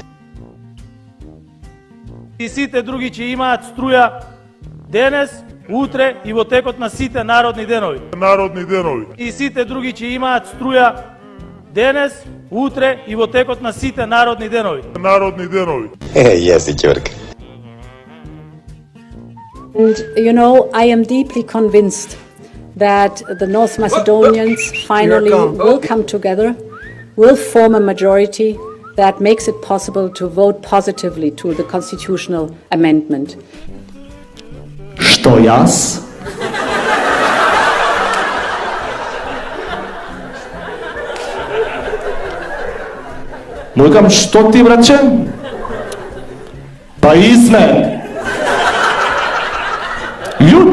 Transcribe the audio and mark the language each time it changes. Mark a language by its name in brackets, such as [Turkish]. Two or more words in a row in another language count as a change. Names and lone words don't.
[Macedonian] И сите други ќе имаат струја денес, утре и во текот на сите народни денови. И сите други ќе имаат струја денес, утре и во текот на сите народни денови. Јеси ќорка. [English] And you know, I am deeply convinced that the North Macedonians finally will come together, will form a majority that makes it possible to vote positively to the constitutional amendment. [Macedonian] Што јас? Му викам, што ти, браче? Па изме. Лют.